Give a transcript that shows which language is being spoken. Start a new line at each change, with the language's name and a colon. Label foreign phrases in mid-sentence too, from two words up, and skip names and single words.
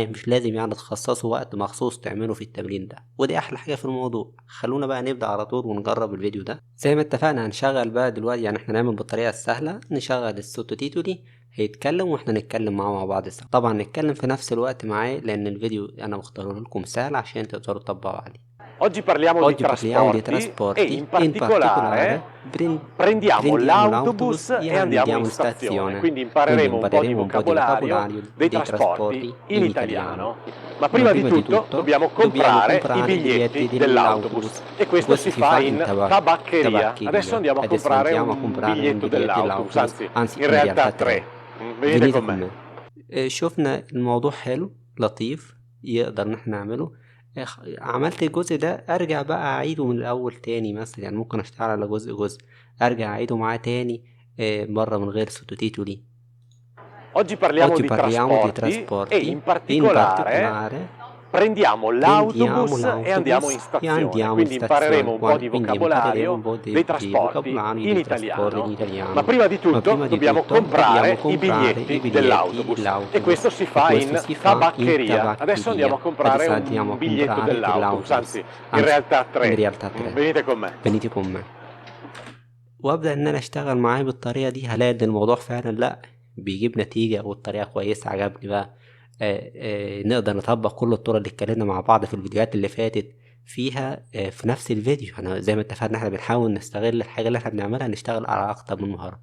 Arabic: مش لازم يعني تخصصوا وقت مخصوص تعملوا في التمرين ده، ودي أحلى حاجة في الموضوع. خلونا بقى نبدأ على طول ونجرب الفيديو ده. زي ما اتفقنا هنشغل بقى دلوقتي، يعني احنا نعمل بالطريقة السهلة، نشغل الصوت تيتو دي هيتكلم واحنا نتكلم معاه مع بعض سوا. طبعا نتكلم في نفس الوقت معاه لان الفيديو انا مختاره لكم مثال عشان تقدروا تطبقوا عليه.
Italian: Oggi parliamo di Oggi parliamo di trasporti e trasporti in e in particolare particolare prendiamo prendiamo l'autobus l'autobus e e andiamo andiamo in in stazione, stazione. quindi Quindi impareremo un po' di impareremo un po' di vocabolario dei dei trasporti in italiano. Ma Ma prima di prima di tutto tutto dobbiamo dobbiamo comprare i comprare i biglietti biglietti dell'autobus e questo si fa in tabaccheria. Adesso andiamo a Adesso comprare andiamo a un comprare un biglietto biglietto dell'autobus, dell'autobus, anzi in in realtà realtà 3. 3. Venite Venite con con me. me.
Arabic: شفنا الموضوع حلو لطيف يقدر ان احنا نعمله. عملت الجزء ده ارجع بقى اعيده من الاول تاني مثلا، يعني ممكن اشتغل على جزء ارجع اعيده معاه تاني مرة من غير sottotitoli.
Italian: Oggi parliamo Oggi di parliamo di trasporti e trasporti in e in particolare particolare prendiamo prendiamo l'autobus e andiamo in l'autobus e stazione, andiamo in quindi impareremo stazione, un po' di quindi impareremo un vocabolario po' dei di trasporti vocabolario in dei trasporti in italiano. Ma italiano. prima di Ma tutto prima di dobbiamo tutto dobbiamo comprare i comprare i biglietti biglietti dell'autobus e questo dell'autobus si e fa questo in si fa in tabaccheria. Adesso andiamo a tabaccheria. comprare Adesso andiamo un a biglietto comprare dell'autobus, dell'autobus, anzi in anzi realtà in 3. realtà 3. Venite con me. venite con me.
Arabic: وابدا ان انا اشتغل معاه بالطريقه دي، هلاقي ان الموضوع فعلا لا بيجيب نتيجه والطريقه كويسه عجبني بقى. نقدر نطبق كل الطرق اللي اتكلمنا مع بعض في الفيديوهات اللي فاتت فيها في نفس الفيديو. احنا زي ما اتفقنا احنا بنحاول نستغل الحاجه اللي احنا بنعملها نشتغل على اكتر من مهاره.